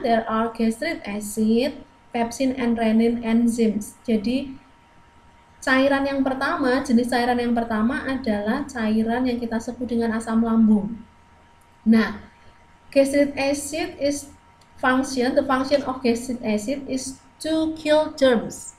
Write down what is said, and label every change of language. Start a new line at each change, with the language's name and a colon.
English: There are gastric acid, pepsin, and renin enzymes.
Indonesian: Jadi cairan yang pertama, jenis cairan yang pertama adalah cairan yang kita sebut dengan asam lambung.
English: Nah, gastric acid the function of gastric acid is to kill germs.